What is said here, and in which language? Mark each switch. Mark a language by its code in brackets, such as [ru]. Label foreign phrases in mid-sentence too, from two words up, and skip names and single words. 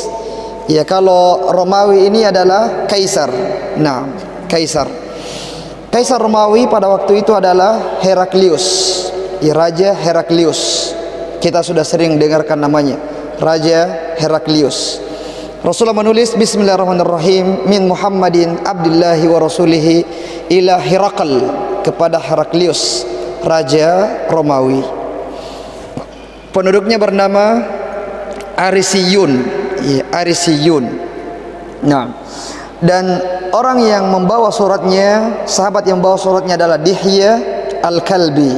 [id] Ya, kalau Romawi ini adalah Kaisar. Nah, Kaisar Romawi pada waktu itu adalah Heraklius. Ya, Raja Heraklius. Kita sudah sering dengarkan namanya, Raja Heraklius. Rasulullah menulis, "Bismillahirrahmanirrahim, [ar] من محمد عبد الله ورسوله إلى هرقل," [id] kepada Heraklius, Raja Romawi. Penduduknya bernama Arisiyun. Ya, Arisiyun. Nah, dan orang yang membawa suratnya, sahabat yang membawa suratnya adalah Dihya Al-Kalbi.